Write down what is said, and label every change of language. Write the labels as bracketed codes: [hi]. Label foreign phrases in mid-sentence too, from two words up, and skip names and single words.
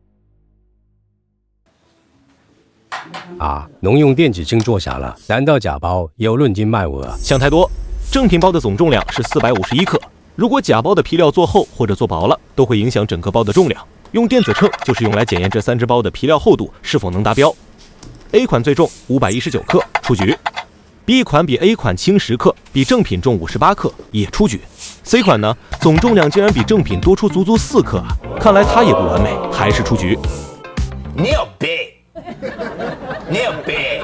[zh] 農用電子秤作響了，難道假包也有論斤賣額？想太多，正品包的總重量是451克，如果假包的皮料做厚或者做薄了，都會影響整個包的重量。用電子秤就是用來檢驗這3只包的皮料厚度是否能達標。A 款最重519克，出局。B 款比 A 款輕10克，比正品重58克，也出局。C 款呢，總重量竟然比正品多出足足4克啊！看來它也不完美，還是出局。牛逼，牛逼！